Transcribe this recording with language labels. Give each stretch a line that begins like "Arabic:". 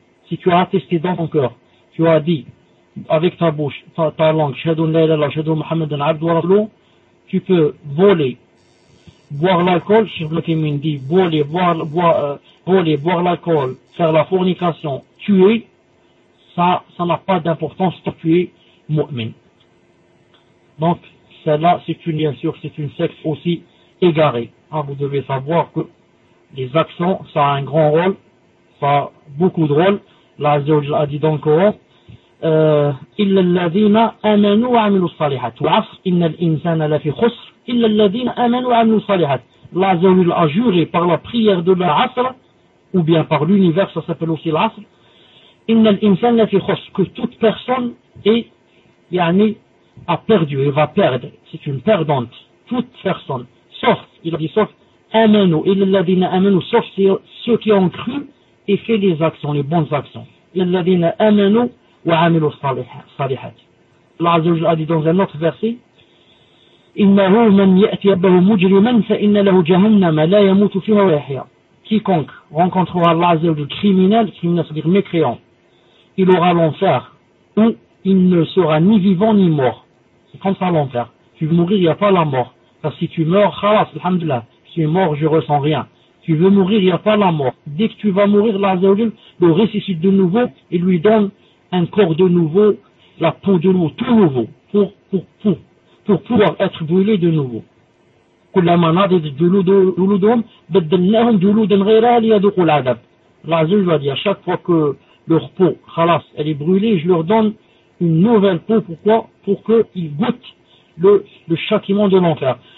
French: Si tu as attesté dans ton cœur, tu as dit avec ta bouche, ta langue,
Arabic: شهدوا لا إله إلا الله شهدوا محمد عبد ورسوله,
French: tu peux voler, boire l'alcool, Cheikh Al-Thaymin dit, boire l'alcool, faire la fornication, tuer, ça n'a pas d'importance pour tuer mu'min. Donc, celle-là, c'est une secte aussi égarée. Hein, vous devez savoir que les actions, ça a un grand rôle, ça a beaucoup de rôle. Là, Zawajal a dit dans le Coran,
Arabic: إِلَّا الَّذِينَ آمَنُوا وَعَمِلُوا الصَّالِحَاتِ وَعَصْرَ إِنَّ الْإِنسَانَ لَفِي خُسْرٍ إلا الذين آمنوا وعملوا الصالحات.
French: Allah Azza wa Jalla a juré par la prière de l'Asr, ou bien par l'univers, ça s'appelle aussi l'Asr,
Arabic: إن الإنسان لفي خسر,
French: que toute personne est, yani, a perdu, elle va perdre. C'est une perdante. Toute personne. Sauf, آمنوا,
Arabic: إلا الذين آمنوا,
French: sauf ceux qui ont cru et fait les actions, les bonnes actions.
Arabic: إلا الذين آمنوا وعملوا الصالحات.
French: Allah Azza wa Jalla a dit dans un autre verset,
Arabic: إِنَّهُ مَنْ يَأْتِ أَبَّهُ مُجْرِمًا فَإِنَّ لَهُ جَهَنَّمَ لَا يَمُوتُ فِيهَا وَيَحْيَا.
French: Quiconque rencontrera Allah Azza wa Jalla criminel, c'est-à-dire mécréant, il aura l'enfer où il ne sera ni vivant ni mort. C'est comme ça l'enfer. Tu veux mourir, il n'y a pas la mort. Parce que si tu meurs, khalas, alhamdulillah, si tu es mort, je ne ressens rien. Tu veux mourir, il n'y a pas la mort. Dès que tu vas mourir, Allah Azza wa Jalla le ressuscite de nouveau et lui donne un corps de nouveau, la peau de nouveau, tout nouveau, pour pouvoir être brûlé de nouveau.
Arabic: كلما نضج جلودهم بدلناهم جلودا غيرها ليذوقوا العذاب.
French: L'azul va dire, chaque fois que leur peau, khalas, elle est brûlée, je leur donne une nouvelle peau. Pourquoi? Pour qu'ils goûtent le châtiment de l'enfer.